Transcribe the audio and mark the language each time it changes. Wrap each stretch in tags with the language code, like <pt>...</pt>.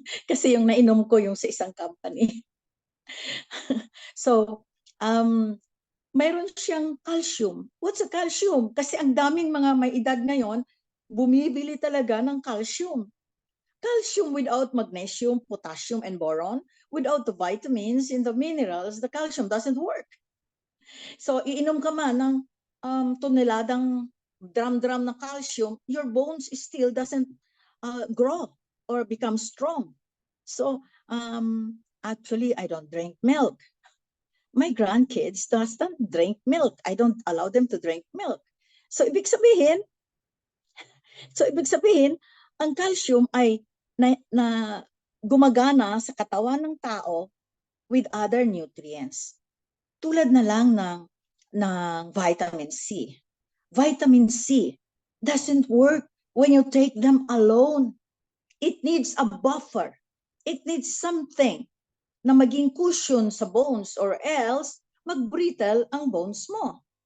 <tl>Kasi yung nainom ko yung sa isang company. So, mayroon siyang calcium.</tl> <en>What's a calcium?</en> <tl>Kasi ang daming mga may edad ngayon, bumibili talaga ng calcium.</tl> <en>Calcium without magnesium, potassium, and boron, without the vitamins and the minerals, the calcium doesn't work.</en> <tl>So, iinom ka man ng toneladang drum ng calcium,</tl> <en>your bones still doesn't grow or become strong.</en> <tl>So,</tl> <en>Actually, I don't drink milk. My grandkids doesn't drink milk. I don't allow them to drink milk.</en> <tl>So ibig sabihin, ang calcium ay na gumagana sa katawan ng tao with other nutrients. Tulad na lang ng vitamin C.</tl> <en>Vitamin C doesn't work when you take them alone. It needs a buffer. It needs something</en> <tl>na maging cushion sa bones or else mag-brittle ang bones mo.</tl>